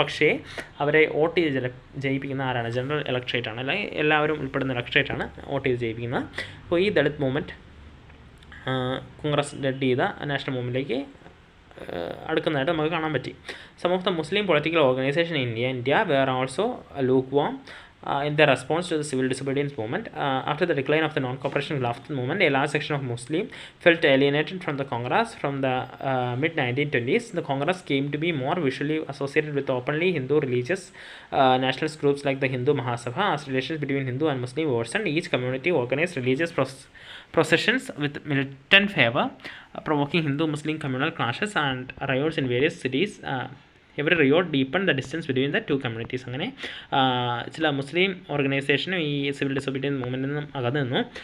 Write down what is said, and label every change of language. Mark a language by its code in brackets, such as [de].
[ml] പക്ഷേ അവരെ വോട്ട് ചെയ്ത് ജയിപ്പിക്കുന്ന ആരാണ്? ജനറൽ ഇലക്ട്രേറ്റ് ആണ്, അല്ലെങ്കിൽ എല്ലാവരും ഉൾപ്പെടുന്ന ഇലക്ട്രേറ്റ് ആണ് വോട്ട് ചെയ്ത് ജയിപ്പിക്കുന്നത്. അപ്പോൾ ഈ ദളിത് മൂവ്മെൻറ്റ് കോൺഗ്രസ് ലീഡ് ചെയ്ത നാഷണൽ മൂവ്മെൻറ്റിലേക്ക് അടുക്കുന്നതായിട്ട് നമുക്ക് കാണാൻ പറ്റി. [en] Some of the Muslim political organization in India were also lukewarm in their response to the civil disobedience movement. After the decline of the non-cooperation Khilafat movement, a large section of Muslims felt alienated from the Congress. From the mid-1920s, the Congress came to be more visually associated with openly Hindu religious nationalist groups like the Hindu Mahasabha. As relations between Hindu and Muslim worsened, each community organized religious processions with militant favor, provoking Hindu-Muslim communal clashes and riots in various cities. Every riot deepened the distance between the two communities. [ml] അങ്ങനെ ചില മുസ്ലിം ഓർഗനൈസേഷനും ഈ civil disobedience മൂവ്മെൻറ്റിൽ നിന്നും അകന്നു നിന്നു.